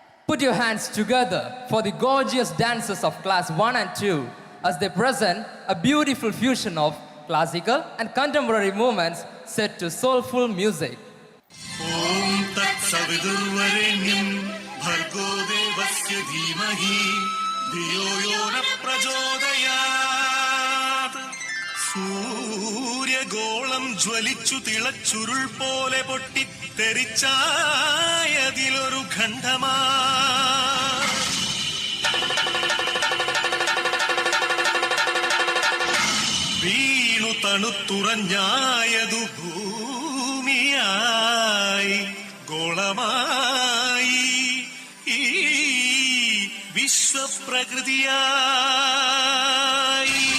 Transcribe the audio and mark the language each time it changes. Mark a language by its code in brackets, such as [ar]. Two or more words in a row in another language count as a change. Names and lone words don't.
[en] Put your hands together for the gorgeous dancers of class 1 and 2 as they present a beautiful fusion of classical and contemporary movements set to soulful music. [sa] ॐ तत्सवितुर्वरेण्यं भर्गो देवस्य धीमहि धियो यो नः प्रचोदयात्. [ml] സൂര്യഗോളം ജ്വലിച്ചു തിളച്ചുരുൾ പോലെ പൊട്ടി തെറിച്ചായതിലൊരു ഖണ്ഡമാ വീണു തണുത്തുറഞ്ഞായതു ഭൂമിയായി ഗോളമായി ഈ വിശ്വപ്രകൃതിയായി.